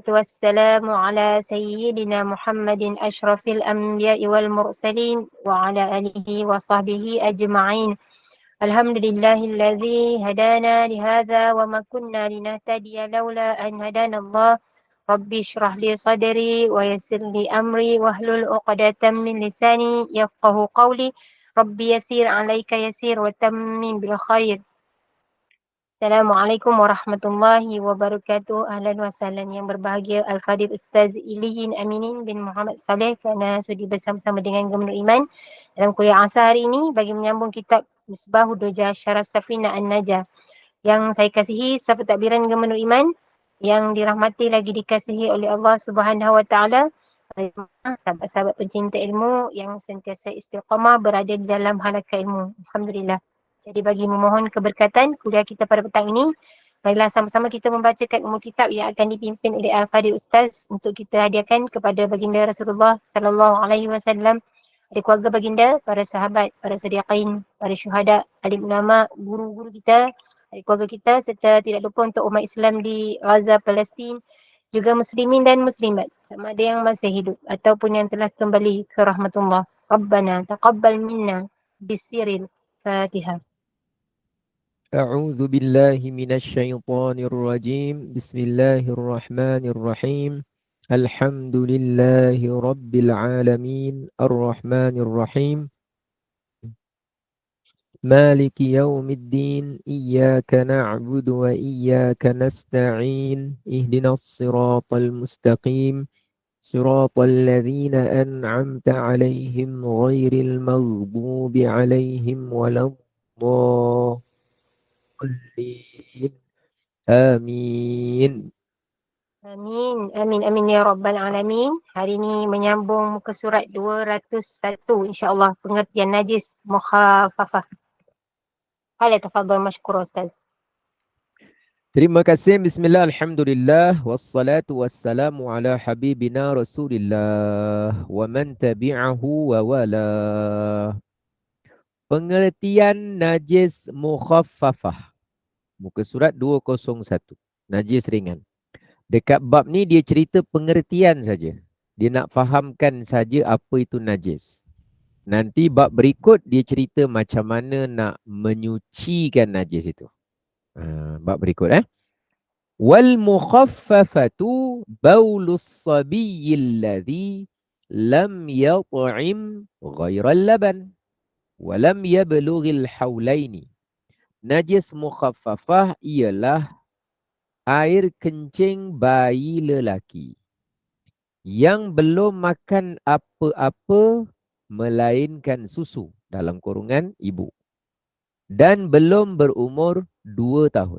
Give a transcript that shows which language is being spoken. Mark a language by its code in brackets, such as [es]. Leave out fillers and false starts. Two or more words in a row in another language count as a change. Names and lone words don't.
[ar] والسلام على سيدنا محمد أشرف الأنبياء والمرسلين وعلى آله وصحبه أجمعين الحمد لله الذي هدانا لهذا وما كنا لنهتدي لولا أن هدانا الله ربي اشرح لي صدري ويسر لي أمري واحلل عقدة من لساني يفقه قولي ربي يسير عليك يسير وتمم بالخير. السلام عليكم ورحمة الله وبركاته. أهلا وسهلا [ms] yang berbahagia Al-Fadhil Ustaz Iliyin Aminin bin Muhammad Saleh kerana sudi bersama-sama dengan Gubernur Iman dalam kuliah asar hari ini bagi menyambung kitab Misbahud Dujah Syarah Safinah An-Najah yang saya kasihi sahabat takbiran Gubernur Iman yang dirahmati lagi dikasihi oleh Allah [ar] سبحانه وتعالى, [ms] sahabat-sahabat pencinta ilmu yang sentiasa istiqamah berada di dalam halaqah ilmu. Alhamdulillah. Jadi bagi memohon keberkatan kuliah kita pada petang ini, marilah sama-sama kita membacakan umul kitab yang akan dipimpin oleh Al-Fadhil Ustaz untuk kita hadiahkan kepada baginda Rasulullah [ar] صلى الله عليه وسلم, [ms] dari keluarga baginda, para sahabat, para sediqain, para syuhada, alim ulama, guru-guru kita, dari keluarga kita serta tidak lupa untuk umat Islam di Gaza, Palestin, juga muslimin dan muslimat sama ada yang masih hidup ataupun yang telah kembali ke rahmatullah. [ar] ربنا تقبل منا بسر الفاتحة. أعوذ بالله من الشيطان الرجيم بسم الله الرحمن الرحيم الحمد لله رب العالمين الرحمن الرحيم مالك يوم الدين إياك نعبد وإياك نستعين اهدنا الصراط المستقيم صراط الذين أنعمت عليهم غير المغضوب عليهم ولا الضالين آمين. آمين آمين آمين يا رب العالمين. [ms] Hari ini menyambung muka surat 201 insyaAllah, pengertian najis mukhafafah. [ar] تفضل مشكورا أستاذ. [ms] Terima kasih. [ar] بسم الله الحمد لله والصلاة والسلام على حبيبنا رسول الله ومن تبعه ووالاه. [ms] Pengertian najis mukhaffafah. Muka surat 201. Najis ringan. Dekat bab ni dia cerita pengertian saja. Dia nak fahamkan saja apa itu najis. Nanti bab berikut dia cerita macam mana nak menyucikan najis itu. Bab berikut [ar] والمخففة بول الصبي الذي لم يطعم غير اللبن ولم يبلغ الحولين. [ms] Najis mukhaffafah ialah air kencing bayi lelaki yang belum makan apa-apa melainkan susu dalam kurungan ibu dan belum berumur 2 tahun.